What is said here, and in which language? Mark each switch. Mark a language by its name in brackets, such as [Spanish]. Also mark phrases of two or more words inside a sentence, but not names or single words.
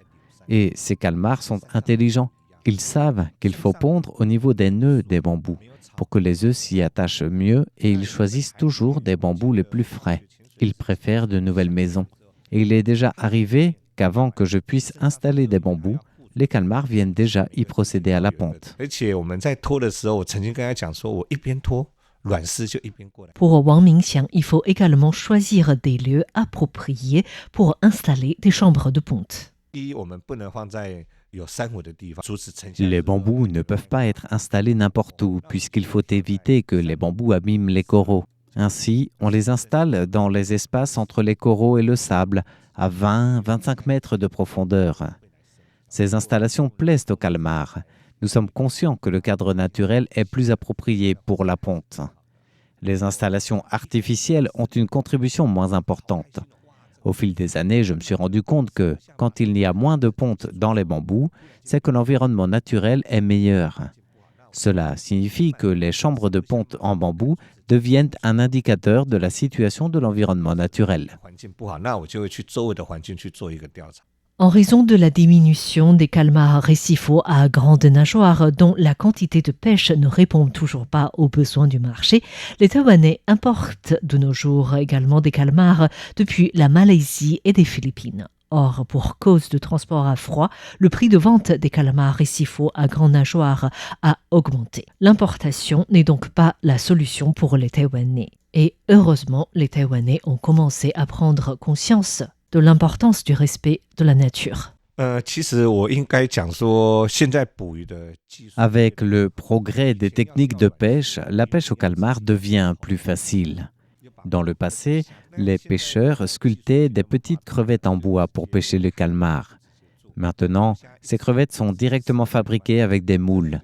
[French] Et ces calmars sont intelligents. Ils savent qu'il faut pondre au niveau des nœuds des bambous pour que les œufs s'y attachent mieux et ils choisissent toujours des bambous les plus frais. Ils préfèrent de nouvelles maisons. Et il est déjà arrivé qu'avant que je puisse installer des bambous, les calmars viennent déjà y procéder à la ponte. [Chinese] 而且我们在拖的时候，我曾经跟他讲说，我一边拖，卵丝就一边过来。 [French] Pour Wang Mingxiang, il faut également choisir des lieux appropriés pour installer des chambres de ponte. [Chinese] 第一，我们不能放在有珊瑚的地方，阻止沉下来。 [French] Les bambous ne peuvent pas être installés n'importe où, puisqu'il faut éviter que les bambous abîment les coraux. Ainsi, on les installe dans les espaces entre les coraux et le sable, à 20-25 mètres de profondeur. Ces installations plaisent aux calmars. Nous sommes conscients que le cadre naturel est plus approprié pour la ponte. Les installations artificielles ont une contribution moins importante. Au fil des années, je me suis rendu compte que, quand il y a moins de pontes dans les bambous, c'est que l'environnement naturel est meilleur. Cela signifie que les chambres de ponte en bambou deviennent un indicateur de la situation de l'environnement naturel. [Chinese] 环境不好，那我就会去周围的环境去做一个调查。 [French] En raison de la diminution des calmars récifaux à grande nageoire dont la quantité de pêche ne répond toujours pas aux besoins du marché, les Taïwanais importent de nos jours également des calmars depuis la Malaisie et des Philippines. Or, pour cause de transport à froid, le prix de vente des calmars récifaux à grande nageoire a augmenté. L'importation n'est donc pas la solution pour les Taïwanais. Et heureusement, les Taïwanais ont commencé à prendre conscience de l'importance du respect de la nature. [Chinese] 其实我应该讲说，现在捕鱼的技术 [French] Avec le progrès des techniques de pêche, la pêche au calmar devient plus facile. Dans le passé, les pêcheurs sculptaient des petites crevettes en bois pour pêcher le calmar. Maintenant, ces crevettes sont directement fabriquées avec des moules.